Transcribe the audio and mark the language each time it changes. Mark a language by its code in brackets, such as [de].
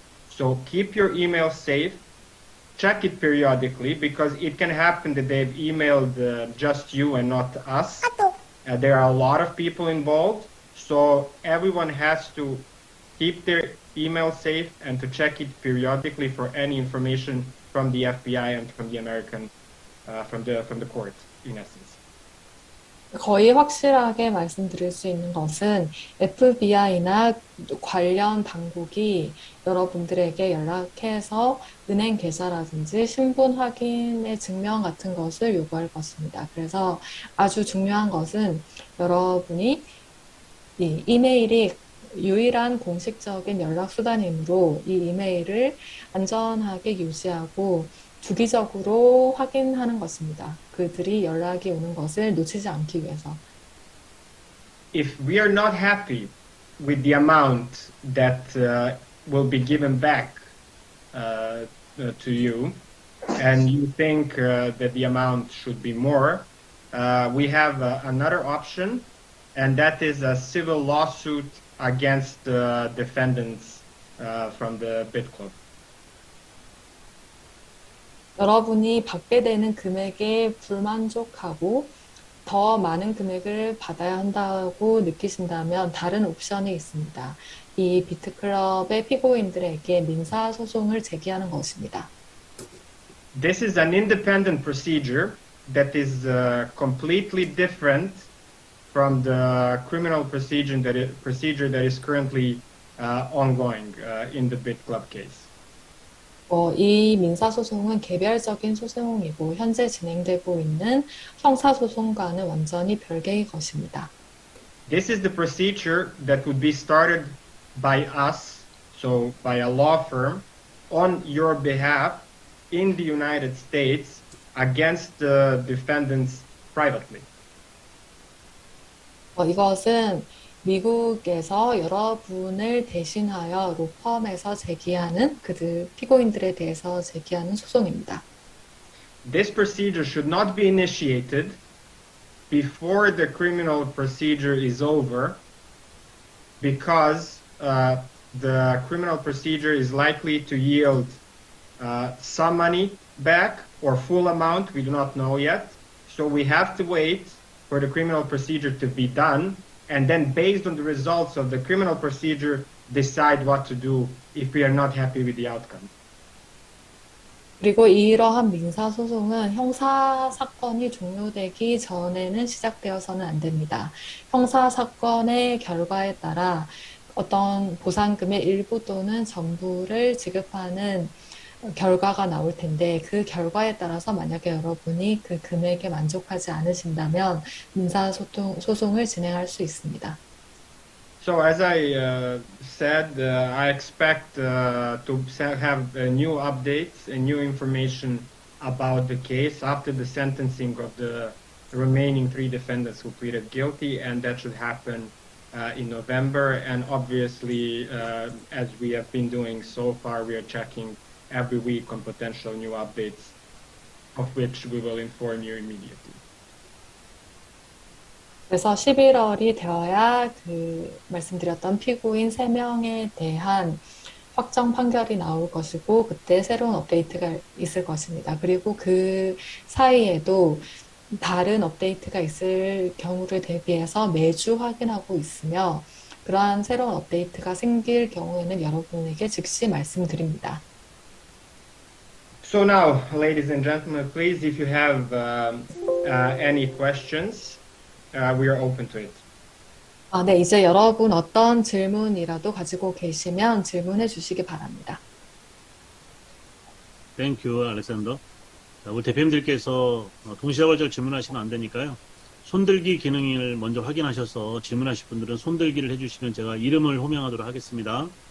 [en] So keep your email safe. Check it periodically, because it can happen that they've emailed just you and not us. There are a lot of people involved, so everyone has to keep their email safe and to check it periodically for any information from the FBI and from the American, from the court, in essence. [ko] 거의 확실하게 말씀드릴 수 있는 것은 FBI나 관련 당국이 여러분들에게 연락해서 은행 계좌라든지 신분 확인의 증명 같은 것을 요구할 것입니다. 그래서 아주 중요한 것은 여러분이 이 이메일이 유일한 공식적인 연락 수단이므로 이 이메일을 안전하게 유지하고 주기적으로 확인하는 것입니다. 그들이 연락이 오는 것을 놓치지 않기 위해서. [en] If we are not happy with the amount that will be given back to you, and you think that the amount should be more, we have another option, and that is a civil lawsuit against the defendants from the BitClub. [ko] 여러분이 받게 되는 금액에 불만족하고 더 많은 금액을 받아야 한다고 느끼신다면 다른 옵션이 있습니다. 이 비트클럽의 피고인들에게 민사소송을 제기하는 것입니다. [en] This is an independent procedure that is completely different from the criminal procedure that is currently ongoing in the BitClub case. [ko] 이 민사소송은 개별적인 소송이고 현재 진행되고 있는 형사소송과는 완전히 별개의 것입니다. [en] This is the procedure that would be started by us, so by a law firm, on your behalf in the United States against the defendants privately. [ko] 이것은 미국에서 여러분을 대신하여 로펌에서 제기하는 그들 피고인들에 대해서 제기하는 소송입니다. [en] This procedure should not be initiated before the criminal procedure is over, because the criminal procedure is likely to yield some money back or full amount. We do not know yet. So we have to wait for the criminal procedure to be done, and then based on the results of the criminal procedure, decide what to do if we are not happy with the outcome. [ko] 그리고 이러한 민사소송은 형사사건이 종료되기 전에는 시작되어서는 안 됩니다. 형사사건의 결과에 따라 어떤 보상금의 일부 또는 전부를 지급하는 결과가 나올 텐데 그 결과에 따라서 만약에 여러분이 그 금액에 만족하지 않으신다면 민사소송을 진행할 수 있습니다. [en] So as I said, I expect to have new updates and new information about the case after the sentencing of the remaining 3 defendants who pleaded guilty, and that should happen in November. And obviously, as we have been doing so far, we are checking every week on potential new updates, of which we will inform you immediately. [ko] 그래서 11월이 되어야 그 말씀드렸던 피고인 3명에 대한 확정 판결이 나올 것이고 그때 새로운 업데이트가 있을 것입니다. 그리고 그 사이에도 다른 업데이트가 있을 경우를 대비해서 매주 확인하고 있으며 그러한 새로운 업데이트가 생길 경우에는 여러분에게 즉시 말씀드립니다. [en] So now, ladies and gentlemen, please, if you have any questions, we are open to it. [ko] 네, 이제 여러분 어떤 질문이라도 가지고 계시면 질문해 주시기 바랍니다. [en] 땡큐, 알렉산더. [ko] 자, 우리 대표님들께서 동시다발적으로 질문하시면 안 되니까요. 손들기 기능을 먼저 확인하셔서 질문하실 분들은 손들기를 해주시면 제가 이름을 호명하도록 하겠습니다.